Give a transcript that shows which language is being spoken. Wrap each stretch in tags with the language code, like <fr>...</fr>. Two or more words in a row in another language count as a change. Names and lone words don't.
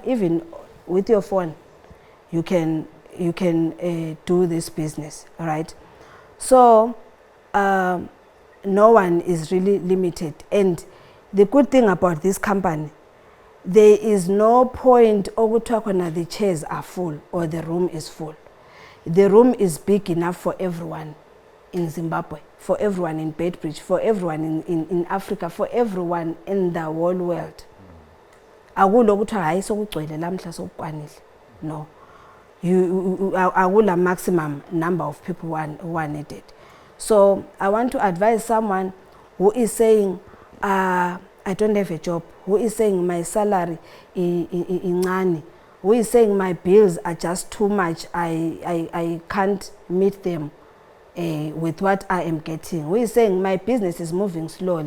<en>Even with your phone, you can do this business, right? So no one is really limited. And the good thing about this company, there is no point</en> <nd>okuthiwa khona</nd> <en>the chairs are full or the room is full. The room is big enough for everyone in Zimbabwe, for everyone in Bedbridge, for everyone in Africa, for everyone in the whole world.</en> <nd>Akulo kuthiwa hayi sokugcwele lamhla sokukwanile.</nd> <en>No. Akula maximum number of people who are needed. So I want to advise someone who is saying, I don't have a job, who is saying my salary incane, who is saying my bills are just too much, I can't meet them with what I am getting, who is saying my business is moving slowly.</en>